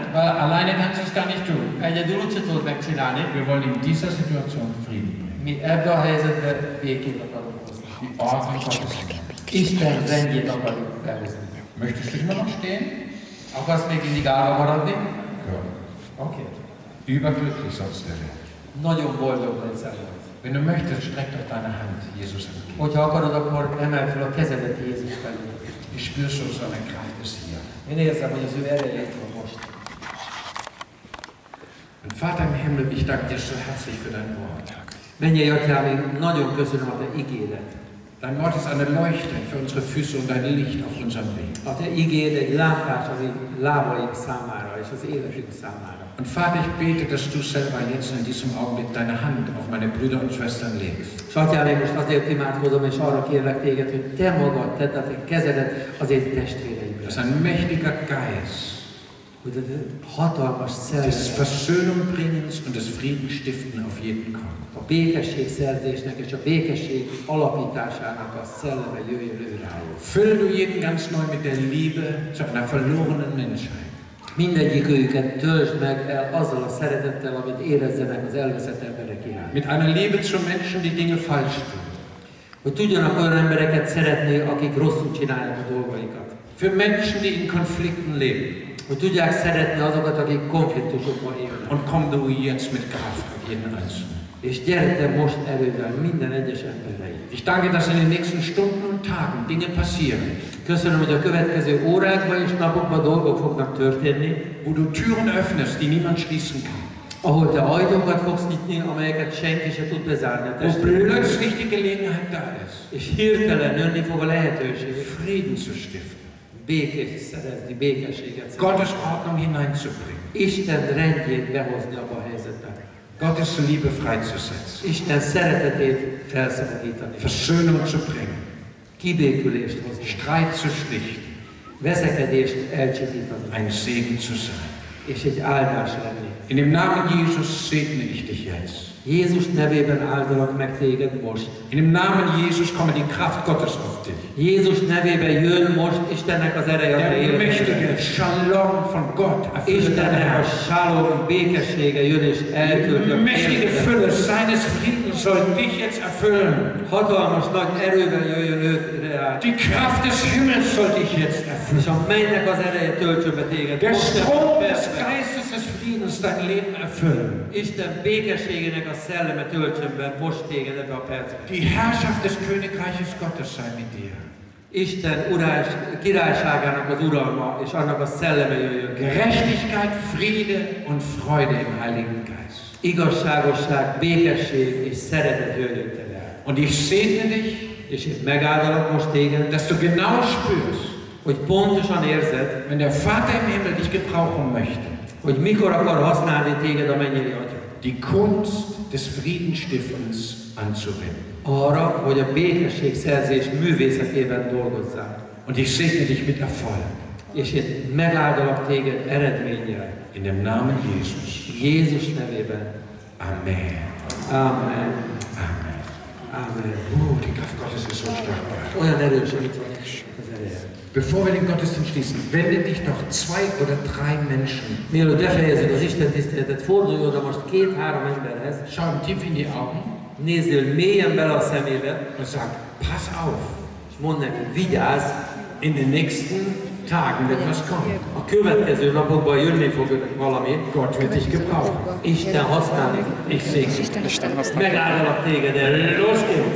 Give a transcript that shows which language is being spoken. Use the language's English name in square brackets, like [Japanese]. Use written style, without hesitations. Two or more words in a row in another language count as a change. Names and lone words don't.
[German] Weil alleine kannst du es gar nicht tun. [Hungarian] Egyedül úgyse tudod megcsinálni. [German] Wir wollen in dieser Situation Frieden bringen. [Hungarian] Mi ebbe a helyzetbe békét akarunk hozni. [German] Die Ordnung Gottes. [Hungarian] Isten rendjét akarjuk behozni. [German] Möchtest du immer noch stehen? [Hungarian] Akarsz még mindig állva maradni? [German] Ja. [Hungarian] Oké. [German] Überglücklich sollst du werden. [Hungarian] Nagyon boldog leszel. [German] Wenn du möchtest, streck doch deine Hand Jesus entgegen. [Hungarian] Hogyha akarod, akkor emeld fel a kezedet Jézus felé. [German] Ich spüre schon so eine Kraft ist hier. [Hungarian] Én érzem, hogy az ő ereje itt van most. [German] Und Vater im Himmel, ich danke dir so herzlich für dein Wort. [Hungarian] Mennyei Atyám, én nagyon köszönöm a te igédet. [German] Dein Wort ist eine Leuchte für unsere Füße und ein Licht auf unserem Weg. [Hungarian] A te igéd egy lámpás az én lábaink számára és az életünk számára. [German] Und Vater, ich bete, dass du selber jetzt in diesem Augenblick deine Hand auf meine Brüder und Schwestern legst. [Hungarian] És Atyám, én most azért imádkozom, és arra kérlek téged, hogy te magad tedd a te kezedet az én testvéreimre. [German] Dass ein mächtiger Geist [Hungarian] hogy a hatalmas [German] des [Hungarian] szellem [German] Versöhnungbringens und des Friedensstiften auf jeden kommt. [Hungarian] a békességszerzésnek és a békesség alapításának a szelleme jöjjön ő rájuk. [German] Füll du jeden ganz neu mit der Liebe zu einer verlorenen Menschheit. [Hungarian] Mindegyik őket töltsd meg el azzal a szeretettel, amit érezzenek az elveszett emberek iránt. [German] Mit einer Liebe zu Menschen, die Dinge falsch tun. [Hungarian] Hogy tudjanak olyan embereket szeretni, akik rosszul csinálják a dolgaikat. [German] Für Menschen, die in Konflikten leben. [Hungarian] Hogy tudják szeretni azokat, akik konfliktusokban élnek. [German] Und komm du jetzt mit Kraft auf jeden Einzelnen. [Hungarian] És gyere te most erővel minden egyes emberre. [German] Ich danke, dass in den nächsten Stunden und Tagen Dinge passieren. [Hungarian] Köszönöm, hogy a következő órákban és napokban dolgok fognak történni. [German] Wo du Türen öffnest, die niemand schließen kann. [Hungarian] Ahol te ajtókat fogsz nyitni, amelyeket senki se tud bezárni. [German] Wo plötzlich die Gelegenheit da ist. [Hungarian] És hirtelen jönni fog a lehetőség. [German] Frieden zu stiften. [Hungarian] Békét szerezni, békességet szerezni. [German] Gottes Ordnung hineinzubringen. [Hungarian] Isten rendjét behozni abba a helyzetbe. [German] Gottes Liebe freizusetzen. [Hungarian] Isten szeretetét felszabadítani. [German] Versöhnung zu bringen. [Hungarian] Kibékülést hozni. [German] Streit zu schlichten. [Hungarian] Veszekedést elcsitítani. [German] Ein Segen zu sein. [Hungarian] És egy áldás lenni. [German] In dem Namen Jesus segne ich dich jetzt. [Hungarian] Jézus nevében áldalak meg téged most. [German] In dem Namen Jesus komme die Kraft Gottes auf dich. [Hungarian] Jézus nevében jön most Istennek az ereje a te [German] Der [Hungarian] életedbe. [German] mächtige, Shalom von Gott erfüllt dein [Hungarian] Istennek a [German] Herz. [Hungarian] shalom békessége jön és eltölti a [German] Mächtige [Hungarian] életedet. [German] Fülle seines Friedens soll dich jetzt erfüllen. [Hungarian] Hatalmas nagy erővel jöjjön őkre át. [German] Die Kraft des Himmels soll dich jetzt [Hungarian] És [German] erfüllen. [Hungarian] a mennynek az ereje töltsön be téged. [German] Der [Hungarian] Most [German] Strom des [Hungarian] percben. [German] Geistes des Friedens dein Leben erfüllen. [Hungarian] Isten békességének a szelleme töltsön be most téged ebbe a percben. [German] Die Herrschaft des Königreiches Gottes sei mit dir. [Hungarian] Isten királyságának az uralma és annak a szelleme jöjjön. [German] Gerechtigkeit, Friede und Freude im Heiligen Geist. [Hungarian] Igazságosság, békesség és szeretet jöjjön te el. [German] Und ich segne dich, [Hungarian] És én megáldalak most téged, [German] dass du genau spürst, [Hungarian] hogy pontosan érzed, [German] wenn der Vater im Himmel dich gebrauchen möchte, [Hungarian] hogy mikor akar használni téged a mennyei Atya. [German] die Kunst des Friedensstiftens anzuwenden. [Hungarian] Arra, hogy a békességszerzés művészetében dolgozzál. [German] Und ich segne dich mit Erfolg. [Hungarian] És én megáldalak téged eredménnyel. [German] In dem Namen Jesus. [Hungarian] Jézus nevében. Amen. Amen. Amen. Amen. [German] Die Kraft Gottes ist so stark. [Hungarian] Olyan erős, amit van az ereje. [German] Bevor wir den Gottesdienst schließen, wende dich doch 2 oder 3 Menschen. [Hungarian] Mielőtt befejezzük az Isten tiszteletet, fordulj oda most 2-3 emberhez, [German] Schau ihm tief in die Augen [Hungarian] nézzél mélyen bele a szemébe, [German] und sag, pass auf, [Hungarian] és mondd neki, vigyázz, [German] in den nächsten Tagen wird was kommen. [Hungarian] a következő napokban jönni fog valami, [German] Gott wird dich gebrauchen. [Hungarian] Isten használni fog. [German] Ich segne dich. [Hungarian] Megáldalak téged erre. [German] Los geht's.